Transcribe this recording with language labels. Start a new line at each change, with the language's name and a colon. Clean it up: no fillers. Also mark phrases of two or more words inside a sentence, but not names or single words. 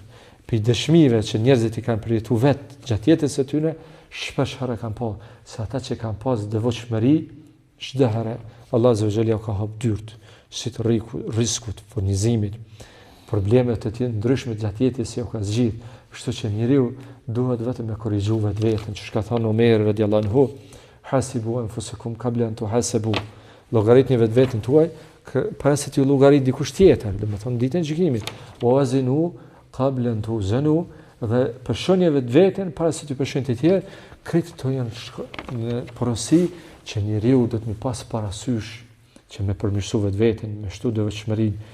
Albanian: Për dëshmive që njerëzit i kanë përjetu vetë gjatë jetës së tyre, shpesh herë kanë pa se ata që kanë pas devotshmëri, çdo herë Allah
Arabic: عز وجل
Albanian: ka hap dyert, si të rrezikut, furnizimit, problemet të tjera ndryshme gjatë jetës që ka zgjidh. Kështu që njeriu duhet vetëm të korrigjohet vetën, që ka thënë Omer
Arabic: رضي الله عنه, حاسبوا أنفسكم قبل أن تحاسبوا.
Albanian: Llogaritni vetën tuaj para se t'ju llogarit dikush tjetër, domethënë ditën e gjykimit.
Arabic: زنوا قبل أن توزنوا,
Albanian: dhe përshonje vetën para se t'ju përshon të tjerë. Këto janë në porosi që njeriu do të më pas parasysh që me përmirësu vetën, me shtu devotshmërinë.